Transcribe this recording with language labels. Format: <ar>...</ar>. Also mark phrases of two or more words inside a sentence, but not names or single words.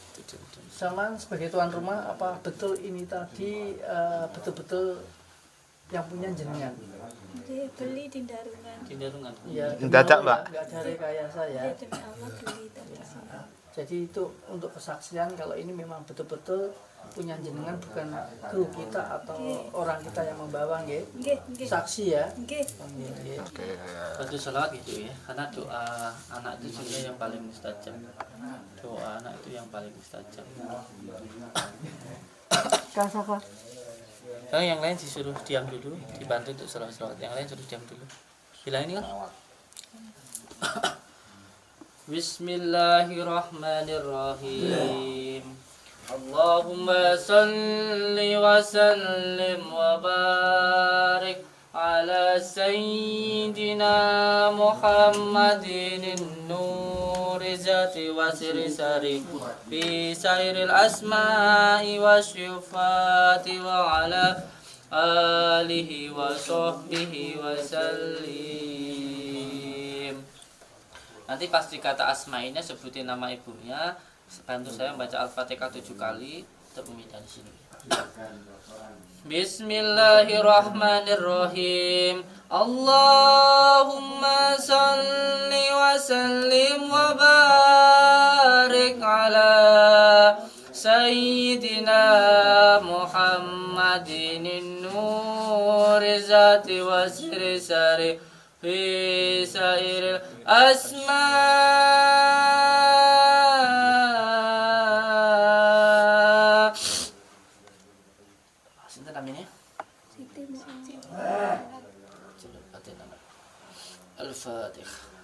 <id>Samaan sebagai tuan rumah, apa betul ini tadi betul-betul yang punya jenengan? Dia beli di Darungan. Di Darungan. Ya, Dadak, Mbak. Enggak ada rekayasa ya. Dia demi Allah beli dari sini. Jadi itu untuk kesaksian kalau ini memang betul-betul punya jenengan, bukan kru kita atau orang kita yang membawa, nggih. Nggih, nggih. Saksi ya. Nggih. Nggih. Bantu sholawat gitu ya, karena doa anak itu sebenarnya yang paling mustajab. Doa anak itu yang paling mustajab. Kalau yang lain disuruh diam dulu, dibantu untuk sholawat. Yang lain suruh diam dulu. Bilang ini kan.</id> <ar>بسم الله الرحمن الرحيم. اللهم صل وسلم وبارك على سيدنا محمد نور ذات وسر سار في سائر الأسماء والصفات وعلى آله وصحبه وسلم.</ar> <id>Nanti pas dikata asma'inya sebutin nama ibunya, bantu saya membaca Al-Fatihah 7 kali untuk meminta di sini.</id> <ar>بسم الله الرحمن الرحيم. اللهم صل وسلم وبارك على سيدنا محمد نور ذات وسر سار في سائر الأسماء.</ar> <id>Sinten namanya? Siti Muhammad. Al-Fatihah.</id>